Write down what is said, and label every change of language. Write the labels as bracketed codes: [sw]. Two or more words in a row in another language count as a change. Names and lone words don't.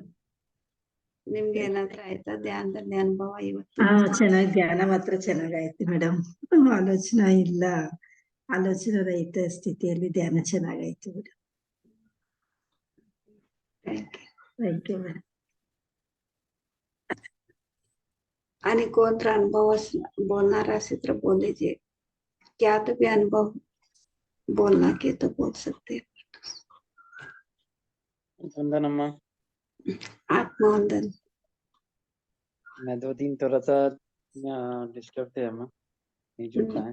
[kn] ನಿಮ್ಗೆ ಏನಾದ್ರೂ ಆಯ್ತಾ ಧ್ಯಾನದಲ್ಲಿ ಅನುಭವ ಇವತ್ತು? ಚೆನ್ನಾಗಿ ಧ್ಯಾನ ಮಾತ್ರ ಚೆನ್ನಾಗಾಯ್ತು ಮೇಡಮ್. ಆಲೋಚನಾ ಇಲ್ಲ, ಆಲೋಚನಾ ರಹಿತ ಸ್ಥಿತಿಯಲ್ಲಿ ಧ್ಯಾನ ಚೆನ್ನಾಗಾಯ್ತು ಮೇಡಮ್. [en] thank you madam. [mr] आणि कोण तर अनुभव बोलणार असेल तर बोलायचे. [hi] क्या तो भी अनुभव बोलना के तो बोल सकते हैं. वंदन अम्मा. आत्मवंदन. मैं 2 दिन थोड़ा सा डिस्टर्ब थे अम्मा, नहीं जुड़ पाए.